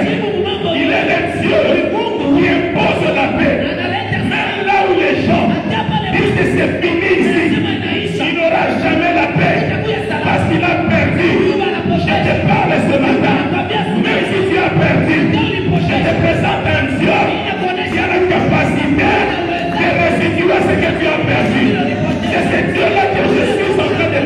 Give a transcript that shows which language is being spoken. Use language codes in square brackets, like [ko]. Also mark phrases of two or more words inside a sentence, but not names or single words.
[sw] jibu mambo. [fr] Il est le Dieu qui impose la paix. [sw] Analeta [fr] Même là où les gens [sw] hata pale [fr] disent que c'est fini ici, [sw] sema inaisha. [fr] il n'aura jamais la paix [sw] Itakuwa salama. [fr] parce qu'il a perdu. [sw] Mungu [fr] Je [sw] anapokea. [fr] te parle ce matin, même si tu as perdu, je te présente un Dieu qui a la capacité de restituer ce que tu as perdu. C'est ce Dieu-là que je suis en